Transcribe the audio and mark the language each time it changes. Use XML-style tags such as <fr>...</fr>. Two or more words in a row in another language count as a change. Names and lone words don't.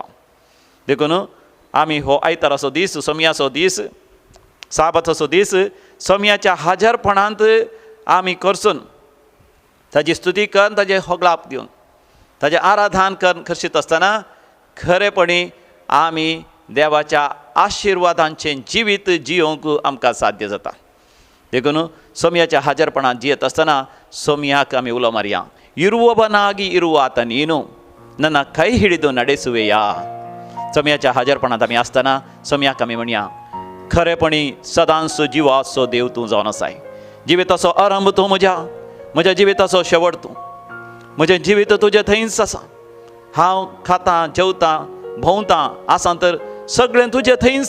<kok>देखून आमी हो आयताराचो दीस, सम्याचो दीस, साबताचो दीस सम्याच्या हाजेरपणांत आमी करसून ताची स्तुती करून, ताजे होगलाप दिवन, ताजें आराधन करून करशीत आसतना खरेपणी आमी देवाच्या आशिर्वादांचें जिवीत जियोंक आमकां साध्य जाता. देखून सम्याच्या हाजेरपणांत जियेत आसतना सम्याक आमी उलो मारया.</kok> <kn>ಇರುವವನಾಗಿ ಇರುವಾತ ನೀನು ನನ್ನ ಕೈ ಹಿಡಿದು ನಡೆಸುವೆಯಾ.</kn> <kok>सम्याच्या हाजेरपणांत आमी आसतना सम्याक आमी म्हणया, खरेपणी सदांचो जिवाचो देव तूं जावन आसाय. जिविताचो आरंभ तूं म्हज्या जिविताचो शेवट तूं. म्हजें जिवीत तुजें थंयच आसा. हांव खातां, जेवतां, भोंवतां आसां तर सगळें तुजें थंयच.</kok>